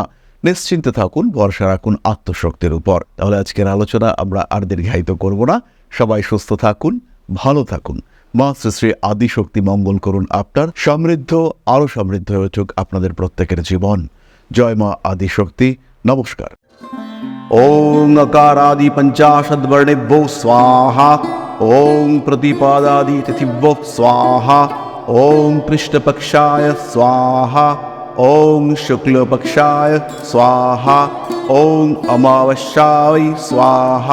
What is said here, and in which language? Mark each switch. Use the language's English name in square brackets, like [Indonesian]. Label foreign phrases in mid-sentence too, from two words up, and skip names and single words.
[Bangla] নিশ্চিন্তে থাকুন, ভরসা রাখুন আত্মশক্তির উপর। তাহলে আজকের আলোচনা আমরা আর দীর্ঘায়িত করব না। সবাই সুস্থ থাকুন, ভালো থাকুন। মা শ্রী শ্রী আদিশক্তি মঙ্গল করুন আপনার। সমৃদ্ধ, আরো সমৃদ্ধ হয়ে উঠুক আপনাদের প্রত্যেকের জীবন। জয় মা আদিশক্তি। নমস্কার। [Sanskrit] ओम नकारादि पंचाशद्वर्णेभ्यो स्वाहा। ओम प्रतिपादादि तिथिभ्यो स्वाहा। ओम पृष्ठपक्षाय स्वाहा। ओम शुक्लपक्षाय स्वाहा। ओम अमावस्याय स्वाहा।